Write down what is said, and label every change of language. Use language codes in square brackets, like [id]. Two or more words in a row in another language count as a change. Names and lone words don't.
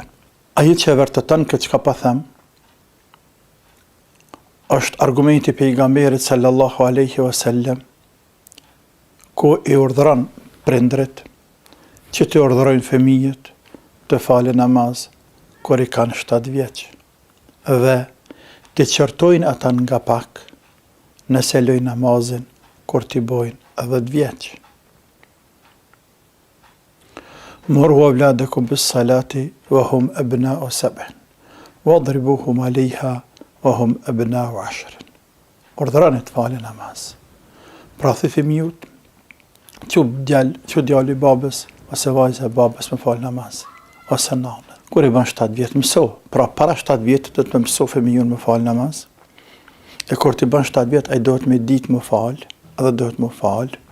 [sq] Ajo që vërteton këtë çka po them, është argumenti i pejgamberit [ar] صلى الله عليه وسلم, [sq] ku i urdhëron prindrit që të urdhërojnë fëmijët të falen namaz kur i kanë 7 vjeç, dhe të qortojnë ata nga pak nëse lojnë namazin kur t'i bojnë 10 vjeç. [ar] مروا أولادكم بالصلاة وهم أبناء 7 واضربوهم عليها وهم أبناء 10. [sq] Urdhëroni të falin namaz. Pra thë fëmijut, që djali babës ose vajza e babës me fal namaz, ose nana. Kur i bën 7 vjet mëso, pra para 7 vjet do të mëso fëmijën me fal namaz. E kur ti bën 7 vjet ai duhet me ditë më fal, edhe duhet më fal.